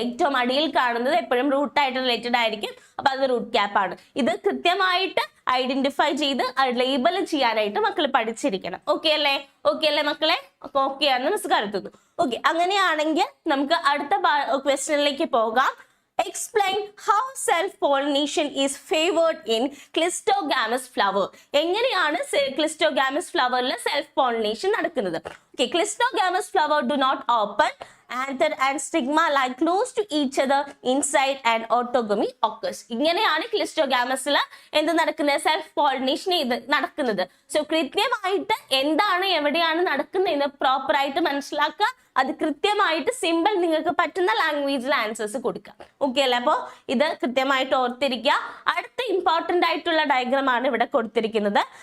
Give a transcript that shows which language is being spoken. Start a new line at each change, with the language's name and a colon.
Malayalam: ഏറ്റവും അടിയിൽ കാണുന്നത് എപ്പോഴും റൂട്ടായിട്ട് റിലേറ്റഡ് ആയിരിക്കും. അപ്പൊ അത് റൂട്ട് ക്യാപ്പ് ആണ്. ഇത് കൃത്യമായിട്ട് ഐഡന്റിഫൈ ചെയ്ത് ലേബൽ ചെയ്യാനായിട്ട് മക്കൾ പഠിച്ചിരിക്കണം. ഓക്കെ അല്ലേ? ഓക്കെ അല്ലേ മക്കളെ? ഓക്കെ ആണെന്ന് മിസ് കരുതുന്നു. ഓക്കെ, അങ്ങനെയാണെങ്കിൽ നമുക്ക് അടുത്ത ക്വസ്റ്റ്യനിലേക്ക് പോകാം.
English: Explain how self-pollination is favored in Cleistogamous flower.
Malayalam: എങ്ങനെയാണ് Cleistogamous flowerൽ സെൽഫ് പോളിനേഷൻ നടക്കുന്നത്?
English: Okay, Cleistogamous flower do not open. Anther and stigma lie close to each other inside and autogamy occurs.
Malayalam: ഇങ്ങനെയാണ് ക്ലിസ്റ്റോഗാമസിൽ എന്ത് നടക്കുന്നത്? സെൽഫ് പോളിനേഷൻ നടക്കുന്നത്. So കൃത്യമായിട്ട് എന്താണ് എവിടെയാണ് നടക്കുന്നതെന്ന് പ്രോപ്പർ ആയിട്ട് മനസ്സിലാക്കുക. അത് കൃത്യമായിട്ട് സിമ്പിൾ നിങ്ങൾക്ക് പറ്റുന്ന ലാംഗ്വേജിൽ ആൻസേഴ്സ് കൊടുക്കുക. ഓക്കെ അല്ലേ? അപ്പോൾ ഇത് കൃത്യമായിട്ട് ഓർത്തിരിക്കുക. അടുത്ത ഇമ്പോർട്ടന്റ് ആയിട്ടുള്ള ഡയഗ്രാം ആണ് ഇവിടെ കൊടുത്തിരിക്കുന്നത്.